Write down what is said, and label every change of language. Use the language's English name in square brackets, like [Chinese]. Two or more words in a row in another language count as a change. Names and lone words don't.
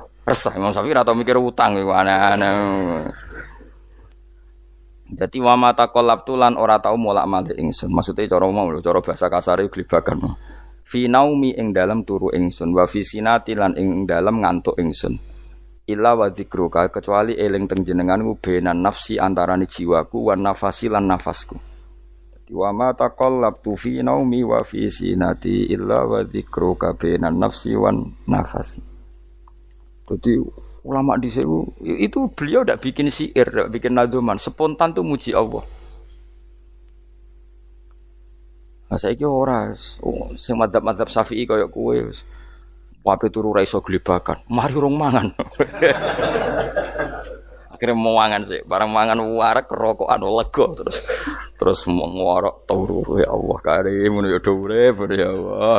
[Javanese] Resah Imam Syafi'i ora tau mikir utang iku aneh-aneh. Dadi [Arabic] وما تقلبت [Javanese] lan ora tau molak-malik ingsun. Maksude cara mau lho, cara bahasa kasare glebakan. [Arabic] في نومي [Javanese] ing dalem turu ingsun [Arabic] وفي سنتي [Javanese] lan ing dalem ngantuk ingsun [Arabic] إلا وذكرك [Javanese] kecuali eling teng jenenganku [Arabic] بين نفسي [Javanese] antarane jiwaku [Arabic] وأنفاسي [Javanese] lan nafasku. [Arabic] دادي وما تقلبت في نومي وفي سنتي إلا وذكرك بين نفسي وأنفاسي. [Indonesian] Jadi ulama dhisik itu beliau ndak bikin syair, ndak bikin nadzuman, spontan tuh muji Allah. [Javanese] Nah saiki ora sing madzhab Syafi'i kaya kowe wis wape turu ra iso glebakan. Mari urung mangan. Akhire mau mangan sih, barang mangan warek rokokan lega terus ngorok turu ya Allah karim ngono ya urip ya Allah.